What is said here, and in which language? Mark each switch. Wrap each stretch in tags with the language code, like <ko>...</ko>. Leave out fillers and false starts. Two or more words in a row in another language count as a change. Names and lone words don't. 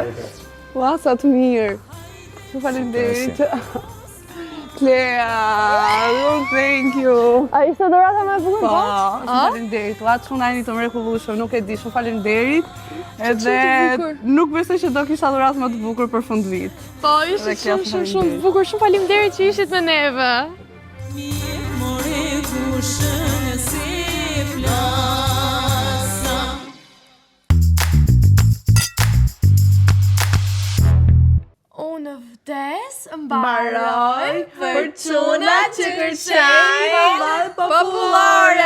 <sq>Ua, sa të mirë. Shumë faleminderit. Klea,</sq> <en>oh, thank you.</en> <sq>A ishte dorata më e bukur? Po, shumë faleminderit. Ua, shumë nani të mrekullueshëm, nuk e di, shumë faleminderit. Edhe nuk besoj që do kisha dhuratë më të bukur për fund vit. Po, ishte shumë bukur. Shumë faleminderit që ishit me neve. Unë vdes, mbaroj fortuna që kërcej vallë popullore.</sq>